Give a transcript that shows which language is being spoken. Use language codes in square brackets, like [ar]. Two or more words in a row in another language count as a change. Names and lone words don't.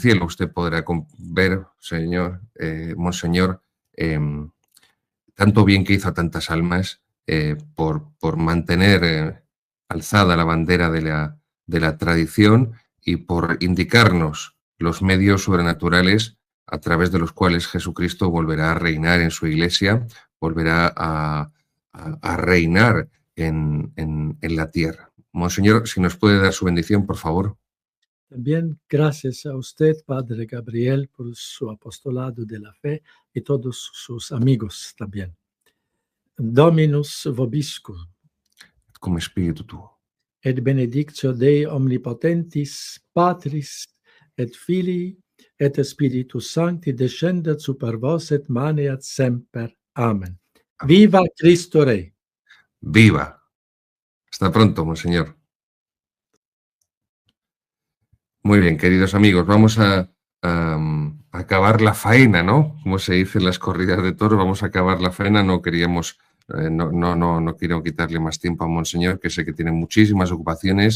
[es] cielo usted podrá ver, señor, monseñor, tanto bien que hizo a tantas almas por mantener alzada la bandera de la tradición y por indicarnos los medios sobrenaturales a través de los cuales Jesucristo volverá a reinar en su iglesia, volverá a reinar en la tierra. Monseñor, si nos puede dar su bendición, por favor. También gracias a usted, Padre Gabriel, por su apostolado de la fe y todos sus amigos también. [la] Dominus vobiscum. Cum spiritu tuo. Et benedictio Dei omnipotentis, Patris, et Filii, et Spiritus Sancti descendat super vos et maneat semper. [es] Amen. Viva Cristo Rey. Viva. Hasta pronto, monseñor. Muy bien, queridos amigos, vamos a acabar la faena, ¿no? Como se dice en las corridas de toros, vamos a acabar la faena. No queríamos, no quiero quitarle más tiempo a Monseñor, que sé que tiene muchísimas ocupaciones.